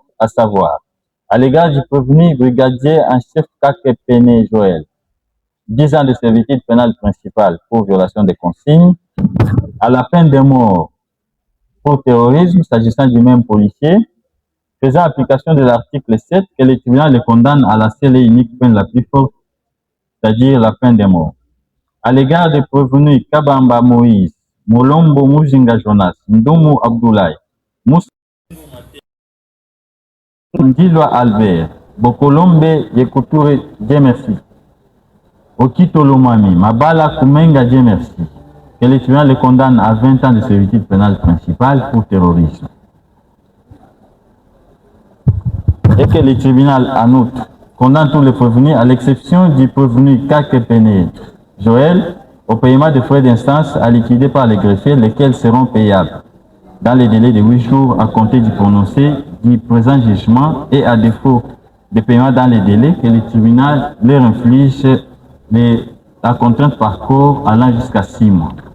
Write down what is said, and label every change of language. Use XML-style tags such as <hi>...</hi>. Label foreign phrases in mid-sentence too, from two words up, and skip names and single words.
<fr>à savoir, à l'égard du prévenu brigadier en chef Kakepene Joël, 10 ans de servitude pénale principale pour violation des consignes, à la peine de mort pour terrorisme, s'agissant du même policier, faisant application de l'article 7, que le tribunal les condamne à la seule et unique peine la plus forte, c'est-à-dire la peine de mort. À l'égard des prévenus Kabamba Moïse, Molombo Mujinga Jonas, Ndomo Abdoulaye, Moussa Ndilwa Albert, Bokolombe Yekoutoure Djemersi, Okito Lomami, Mabala Koumenga Djemersi, que le tribunal les condamne à 20 ans de servitude pénale principale pour terrorisme. et que le tribunal, en outre, condamne tous les prévenus, à l'exception du prévenu Kakepene Joël, au paiement des frais d'instance à liquider par les greffiers, lesquels seront payables dans les délais de 8 jours à compter du prononcé du présent jugement, et à défaut de paiement dans les délais, que le tribunal leur inflige la contrainte par corps allant jusqu'à 6 mois.</fr>